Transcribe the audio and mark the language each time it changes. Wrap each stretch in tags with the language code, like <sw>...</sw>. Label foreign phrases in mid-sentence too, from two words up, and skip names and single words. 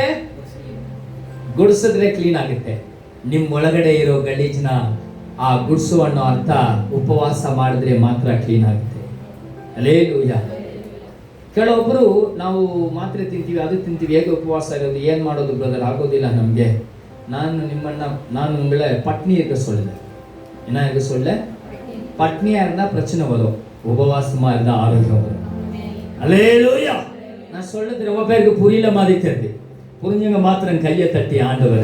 <kn>ಗುಡಿಸಿದ್ರೆ ಕ್ಲೀನ್ ಆಗುತ್ತೆ. ನಿಮ್ಮೊಳಗಡೆ ಇರೋ ಗಲೀಜ್ನ ಆ ಗುಡ್ಸು ಅನ್ನೋ ಅರ್ಥ ಉಪವಾಸ ಮಾಡಿದ್ರೆ ಮಾತ್ರ ಕ್ಲೀನ್ ಆಗುತ್ತೆ. ಹಲ್ಲೆಲೂಯ. ಕೆಲವೊಬ್ರು ನಾವು ಮಾತ್ರೆ ತಿಂತೀವಿ, ಅದು ತಿಂತೀವಿ, ಹೇಗೆ ಉಪವಾಸ ಇರೋದು, ಏನ್ ಮಾಡೋದು ಬ್ರದರ್, ಆಗೋದಿಲ್ಲ ನಮ್ಗೆ.</kn> <ta>நான் உங்களை பட்னி இருக்க சொல்லல. என்ன இருக்க சொல்ல? பட்னியா இருந்தா பிரச்சனை வரும், உபவாசமா இருந்தா ஆரோக்கியம் வரும். அல்லேலூயா. நான் சொல்றது ரொம்ப பேருக்கு புரியல மாதிரி தெரியுது. புரிஞ்சுங்க மாத்திரம் கையை தட்டி ஆண்டவர்.</ta>